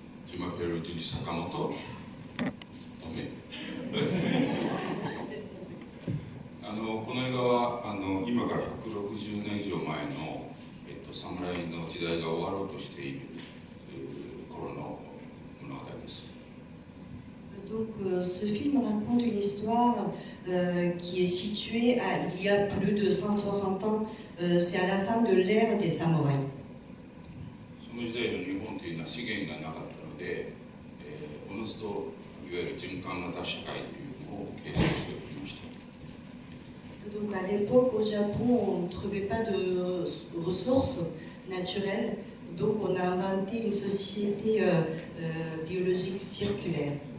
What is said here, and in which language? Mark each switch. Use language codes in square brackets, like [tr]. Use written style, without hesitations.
[fr] Je m'appelle Junji Sakamoto. Tomé. [ja] この映画は今から160年以上前の、侍の時代が終わろうとしている頃の物語です。 [fr] Donc ce film raconte une histoire qui est située il y a plus de 160 ans, c'est à la fin de l'ère des samouraïs. [ja] その時代の日本というのは資源がなかったので、おのずといわゆる循環型社会というのを形成しておりました。 [fr] Donc à l'époque au Japon, on ne trouvait pas de ressources naturelles, donc on a inventé une société biologique circulaire.